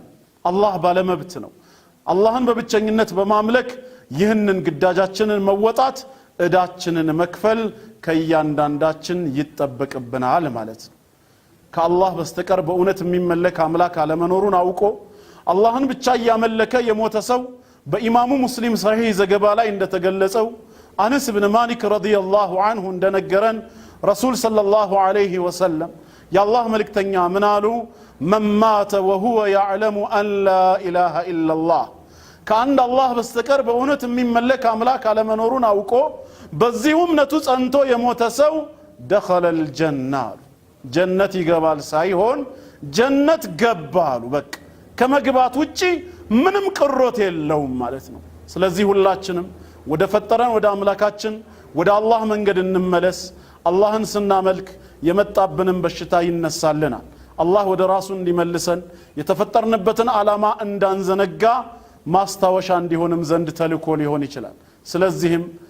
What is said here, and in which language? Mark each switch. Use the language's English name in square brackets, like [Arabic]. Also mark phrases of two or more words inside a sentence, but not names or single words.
[Amharic] አላህ ባለ መብት ነው አላህን በብቸኝነት በማምለክ ይህንን ግዳጃችንን መወጣት ዕዳችንን መክፈል ከእያንዳንዳችን ይጠበቅብናል ማለት ነው ከአላህ በስተቀር በእውነት የሚመለክ አምላክ አለመኖሩን አውቆ አላህን ብቻ ያመለከ የሞተ ሰው በኢማሙ ሙስሊም ሰሂህ ዘገባ ላይ እንደተገለጸው አነስ ኢብኑ ማሊክ [Arabic] رضي الله عنه [Amharic] እንደነገረን ረሱል [Arabic] صلى الله عليه وسلم [Amharic] የአላህ መልእክተኛ ምን አሉ መን [Arabic] مات وهو يعلم أن لا إله إلا الله [Amharic] ከአንድ አላህ በስተቀር በእውነት የሚመለክ አምላክ አለመኖሩን አውቆ በዚሁ እምነቱ ጸንቶ የሞተ ሰው [Arabic] دخل الجنة [Amharic] ጀነት ይገባል ሳይሆን ጀነት ገባሉ በቃ ከመግባት ውጪ ምንም ቅሮት የለውም ማለት ነው ስለዚህ ሁላችንም ወደ ፈጠረን ወደ አምላካችን ወደ አላህ መንገድ እንመለስ አላህን ስናመልክ የመጣብንን በሽታ ይነሳልናል አላህ ወደ ራሱ እንዲመልሰን የተፈጠርንበትን ዓላማ እንዳንዘነጋ ማስታወሻ እንዲሆንም ዘንድ ተልኮ ሊሆን ይችላል ስለዚህም